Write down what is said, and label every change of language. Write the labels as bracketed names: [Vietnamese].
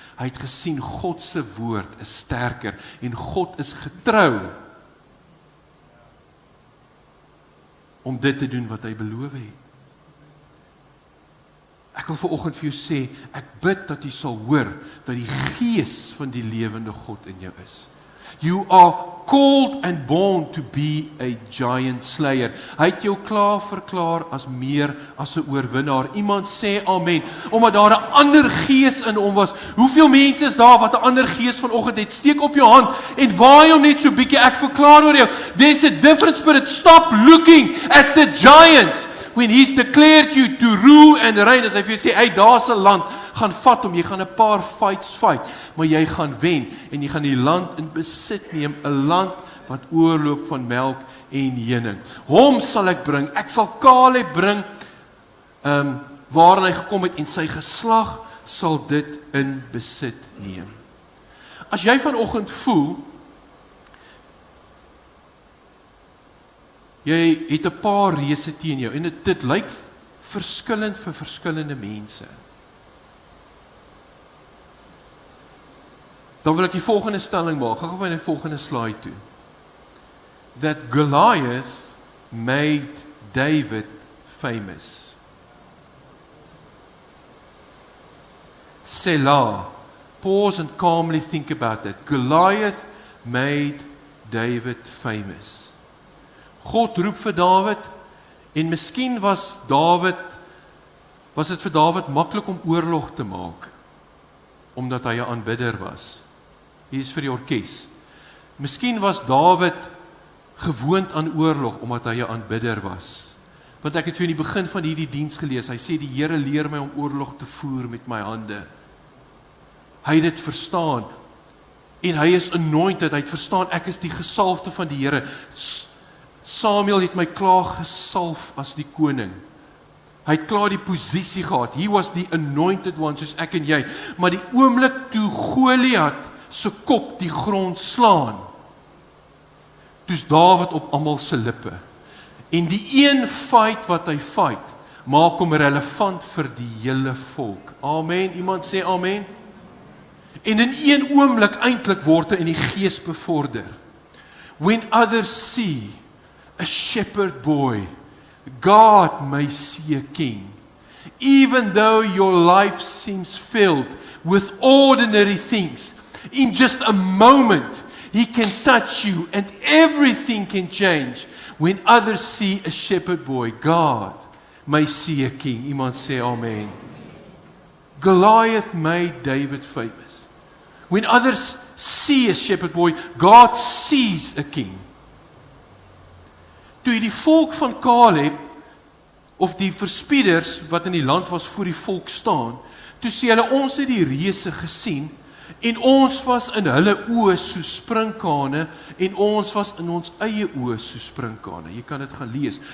[Afrikaans] Hy het gesien God se woord is sterker en God is getrou om dit te doen wat hy beloof het. Ek wil vanoggend vir jou sê, ek bid dat jy sal hoor dat die gees van die lewende God in jou is. [English] You are called and born to be a giant slayer. [Afrikaans] Hy het jou klaar verklaar as meer as 'n oorwinnaar. Iemand sê amen, omdat daar 'n ander gees in hom was. Hoeveel mense is daar wat 'n ander gees vanoggend het? Steek op jou hand en waai hom net so bietjie. Ek verklaar oor jou. [English] There's a different spirit. Stop looking at the giants when he's declared you to rule and reign. [Afrikaans] As hy vir jou sê, hey, daar's 'n land, gaan vat hom, jy gaan 'n paar fights fight, maar jy gaan wen en jy gaan die land in besit neem, 'n land wat oorloop van melk en honing. Hom sal ek bring, ek sal Caleb bring, waarin hy gekom het en sy geslag sal dit in besit neem. As jy vanoggend voel, jy het 'n paar reëse teen jou en dit lyk verskillend vir verskillende mense. Dan wil ek die volgende stelling maak. Gaan gou na die volgende slide toe. [English] That Goliath made David famous. Selah. Pause and calmly think about that. Goliath made David famous. [Afrikaans] God roep vir Dawid en miskien was dit vir Dawid maklik om oorlog te maak omdat hy 'n aanbidder was. Hier is vir die orkes. Miskien was Dawid gewoond aan oorlog omdat hy 'n aanbidder was. Want ek het vir in die begin van hierdie diens gelees, hy sê die Here leer my om oorlog te voer met my hande. Hy het dit verstaan en hy is anointed, hy het verstaan ek is die gesalfde van die Here. Samuel het my klaar gesalf as die koning. Hy het klaar die posisie gehad. [English] He was the anointed one, [Afrikaans] soos ek en jy. Maar die oomblik toe Goliat se kop die grond slaan, toe's Dawid op almal se lippe. En die een fight wat hy fight, maak hom relevant vir die hele volk. Amen. Iemand sê amen. En in een oomblik eintlik word hy in die gees bevorder. [English] When others see a shepherd boy, God may see a king. Even though your life seems filled with ordinary things, in just a moment, He can touch you and everything can change. When others see a shepherd boy, God may see a king. [Afrikaans] Iemand sê amen. [English] Goliath made David famous. When others see a shepherd boy, God sees a king. [Afrikaans] Toe die volk van Caleb, of die verspieders wat in die land was voor die volk staan, toe sê hulle, ons het die reëse gesien, en ons was in hulle oë so sprinkane, en ons was in ons eie oë so sprinkane. Jy kan dit gaan lees.